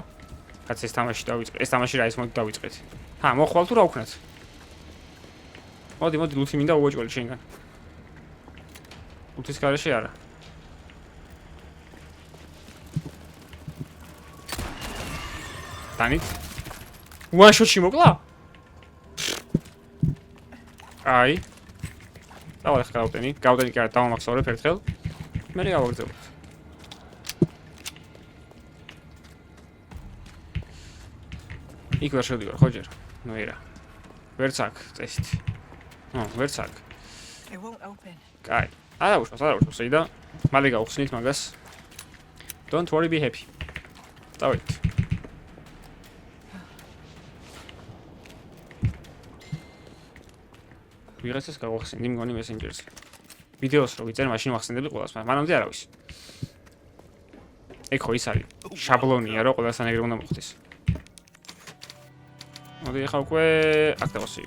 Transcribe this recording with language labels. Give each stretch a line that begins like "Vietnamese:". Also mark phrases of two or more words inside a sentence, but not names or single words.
Georgian: კაც ეს თამაში დავიწყე. ეს თამაში რა ის მოდი დავიწყეთ. ჰა, მოხვალ თუ რა ვქნათ? მოდი, ლუთი მინდა უოჭველი შენგან. ლუთის გარეშე არა. დანით
English: one shot-
Georgian: ში მოკლა? აი. დავალ ახლა გავტენი კი არა დავამახსოვრებ ერთხელ. მე გავაგრძელებთ. იქ ვერ შევდივარ ხო ჯერ? ნუ ერა. ვერც აქ წესით. ვერც აქ.
English: It won't open.
Georgian: კაი. არა უშავს, იდა. მალე გავხსნით მაგას.
English: Don't worry, be happy.
Georgian: დავით. ვიღაცას გავახსენდი მგონი მესენჯერზე. ვიდეოს რო ვიწერ, მაშინ ვახსენდები ყველას, მაგრამ მანამდე არავის. ეგ ხო ის არის. შაბლონია, რომ ყველასთან ეგრე უნდა მოხდეს. მოდი ახლა უკვე აქ დავასვი.